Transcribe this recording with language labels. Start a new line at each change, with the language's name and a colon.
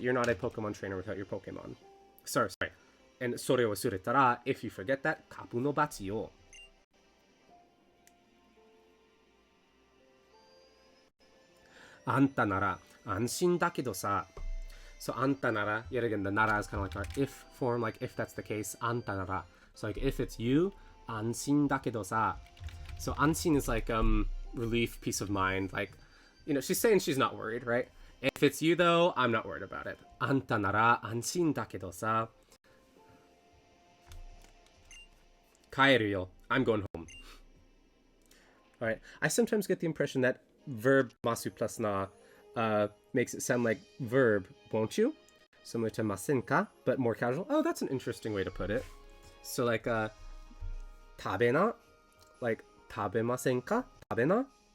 English: You're not a Pokemon trainer without your Pokemon. Sorry. And
Japanese: それを忘れたら
English: if you forget that
Japanese: 株の罰を あんたなら安心だけどさ
English: So
Japanese: あんたなら
English: yet again the nara is kind of like our if form, like if that's the case あんたなら So like if it's you
Japanese: 安心だけどさ
English: So 安心 is like relief, peace of mind, like, you know, she's saying she's not worried, right? If it's you though, I'm not worried about it.
Japanese: あんたなら安心だけどさ 帰るよ
English: I'm going home. Alright, I sometimes get the impression that verb masu plus na makes it sound like verb won't you? Similar to masenka, but more casual. Oh, that's an interesting way to put it. So like tabena, like tabemasenka, tabena.